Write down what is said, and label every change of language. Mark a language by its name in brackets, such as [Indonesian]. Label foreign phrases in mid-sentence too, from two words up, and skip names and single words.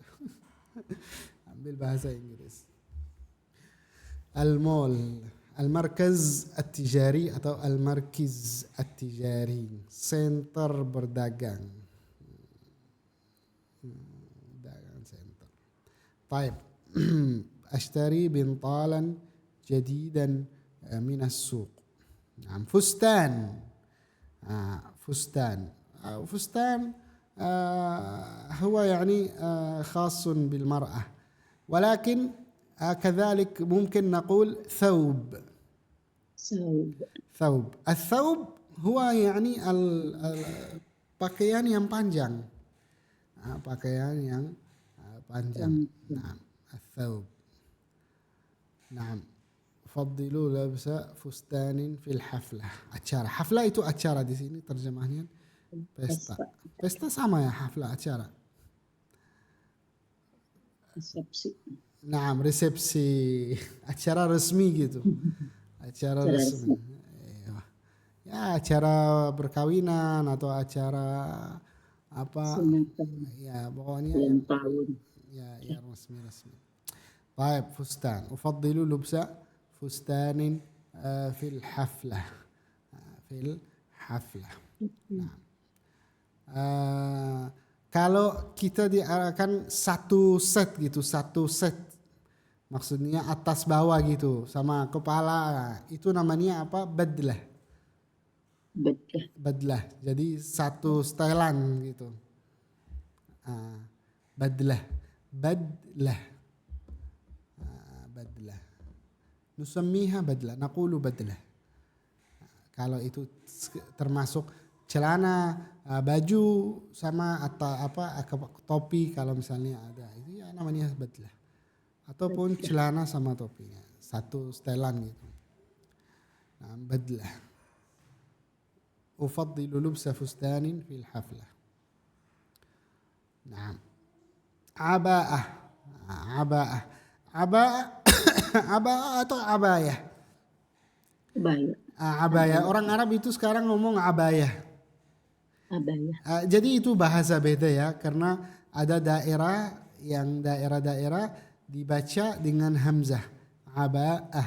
[Indonesian] ambil bahasa Inggris. [Arabic] المول، المركز التجاري [Indonesian] atau [Arabic] المركز التجاري, [Indonesian] center berdagang. Dagang center. [Arabic] طيب أشتري بنطالا جديدا من السوق. نعم. فستان. فستان هو يعني خاص بالمرأة، ولكن كذلك ممكن نقول ثوب. الثوب هو يعني [Indonesian] pakaian yang panjang. Pakaian yang panjang. [Arabic] نعم. الثوب. نعم. فضلوا لبس فستان في الحفلة. [Indonesian] acara. Haflah itu acara di sini terjemahnya. Pesta. Pesta sama ya, haflah acara. Resepsi. Nah, resepsi. Acara resmi gitu. Acara resmi. Ya, acara perkawinan atau acara apa? Ya, pokoknya ya resmi. Baik, fustan. [Arabic] أفضل لبس فستان في الحفلة. في الحفلة. [Indonesian] Nah. Kalau kita diarahkan satu set gitu, maksudnya atas bawah gitu sama kepala, itu namanya apa? Badlah. Jadi satu setelan gitu. Badlah. [Arabic] نسميها بدلة، نقول بدلة. [Indonesian] Kalau itu termasuk celana, baju sama atau apa topi kalau misalnya ada, itu ya namanya badlah. Ataupun celana sama topinya, satu setelan gitu. Nah, badlah. [Arabic] أفضل لبس فستان في الحفلة. [Indonesian] Nah, aba'ah atau abayah. Abaya. Orang Arab itu sekarang ngomong abaya. Jadi itu bahasa beda ya, karena ada daerah yang daerah-daerah dibaca dengan hamzah, aba'ah.